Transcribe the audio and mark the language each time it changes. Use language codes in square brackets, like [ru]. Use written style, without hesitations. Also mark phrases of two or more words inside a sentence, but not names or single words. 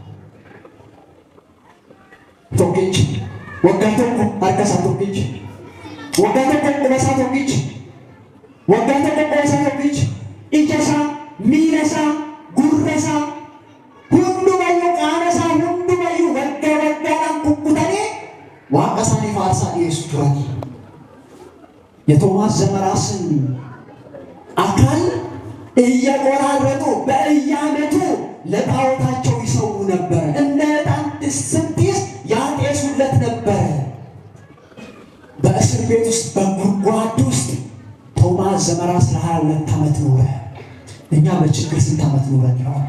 [om] tokkichi waggaa tokko harkasaa tokkichi waggaa tokko qubasaa tokkichi waggaa tokko qubasaa tokkichi ijasaa miilasaa gurrasaa hundumayyuu qaamasaa hundumayyuu waggaadhaan kukkutanii waaqa isaanii faarsaa dhiyeessu turanii. [am] የቶማስ ዘመራስን አካል እየቆራረጡ በየዓመቱ ለጣዖታቸው ይሰዉ ነበር። እነ ዕጣን ስንጢስ ያጤሱለት ነበር። በእስር ቤት ውስጥ በጉድጓድ ውስጥ ቶማስ ዘመራስ ለ22 ዓመት ኖረ። እኛ በችግር ስንት ዓመት ኖረን ይሆን?